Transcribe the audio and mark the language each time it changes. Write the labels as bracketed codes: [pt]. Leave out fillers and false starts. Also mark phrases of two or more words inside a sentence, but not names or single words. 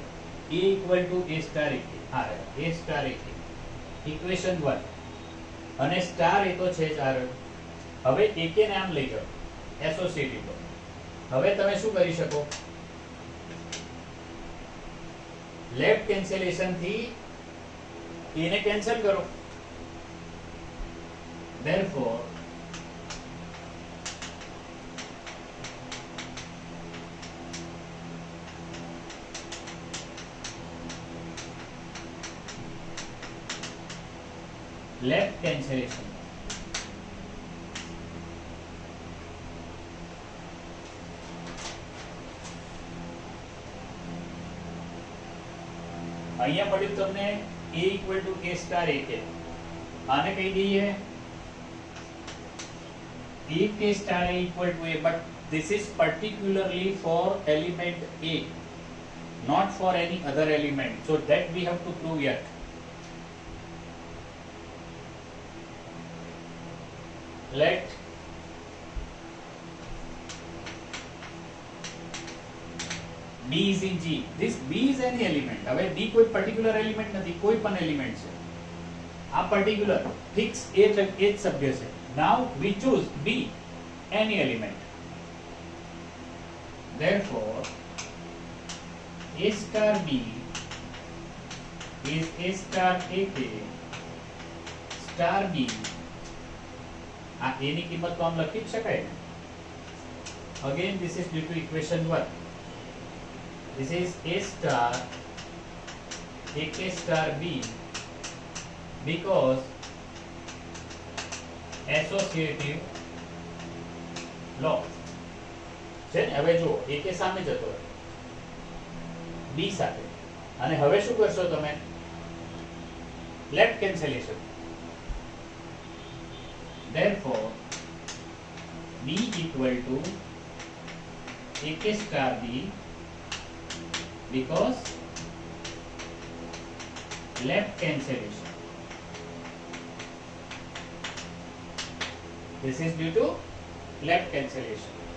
[gu] A A સ્ટાર AK. હા, A સ્ટાર AK ઇક્વેશન 1 અને સ્ટાર એ તો છે જ આ રહ્યો. હવે AK ને આમ લઈ જાઓ [en] associative law. [gu] હવે તમે શું કરી શકો? [en] left cancellation [gu] થી A ને કેન્સલ કરો. [en] Therefore left cancellation. [gu] અહીંયા પડ્યું તમને A A સ્ટાર AK. આને કહી દઈએ [en] AK star A equal to A, but this is particularly for element A, not for any other element. So that we have to prove yet. Let B is in G. This B is any element. [gu] હવે B કોઈ [en] particular element [gu] નથી, કોઈ પણ element છે. આ [en] particular fix [gu] A જ સભ્ય છે. [en] Now we choose B, any element. Therefore, A star B is A star AK star B. [gu] આ A ની કિંમત તો આમ લખી જ શકાય ને. [en] Again, this is due to equation 1. This is A star AK star B because associative law [gu] છે ને. હવે જો AK સામે જતો રહે B સાથે, અને હવે શું કરશો તમે? [en] left cancellation. Therefore B equal to AK star B because left cancellation. This is due to left cancellation.